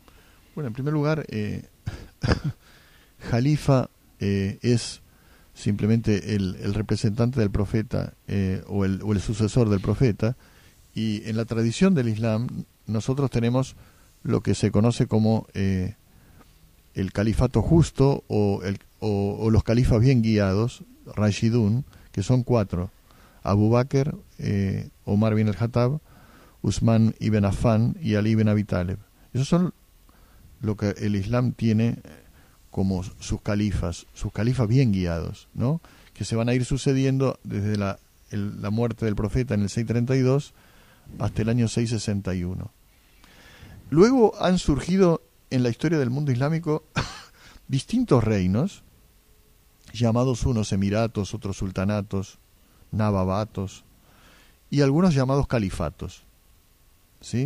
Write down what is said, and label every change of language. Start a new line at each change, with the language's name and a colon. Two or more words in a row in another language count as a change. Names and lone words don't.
Spanish: Bueno, en primer lugar, Jalifa es simplemente el representante del profeta, o el sucesor del profeta, y en la tradición del Islam nosotros tenemos lo que se conoce como el califato justo o los califas bien guiados, Rashidun, que son 4: Abu Bakr, Omar bin al-Khattab, Usman ibn Affan y Ali ibn Abi Talib. Esos son lo que el Islam tiene como sus califas bien guiados, ¿no? Que se van a ir sucediendo desde la muerte del profeta en el 632 hasta el año 661. Luego han surgido en la historia del mundo islámico distintos reinos, llamados unos emiratos, otros sultanatos, nababatos, y algunos llamados califatos, ¿sí?